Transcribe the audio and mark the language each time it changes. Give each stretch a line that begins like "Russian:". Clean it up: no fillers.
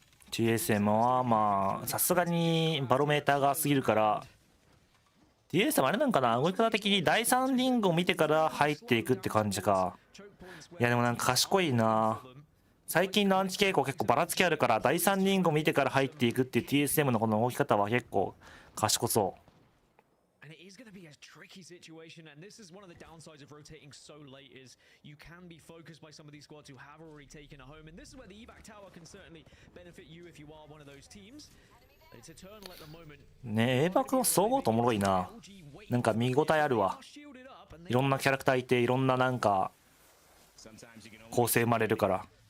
Japanese: TSM はまあさすがにバロメーターが過ぎるから TSM あれなんかな、動き方的に第3リングを見てから入っていくって感じか。いやでもなんか賢いな。最近のアンチ傾向結構ばらつきあるから第3リングを見てから入っていくっていう TSM のこの動き方は結構賢そう。
English: Tricky situation, and this is one of the downsides of rotating so late is you can be focused by some of these squads who have already taken a home, and this is where the evac tower can certainly benefit you if you are one of those teams. It's eternal at the moment.
Japanese: ねえ、エーバックのそう思うとおもろいな。なんか見応えあるわ。いろんなキャラクターいていろんななんか構成生まれるから。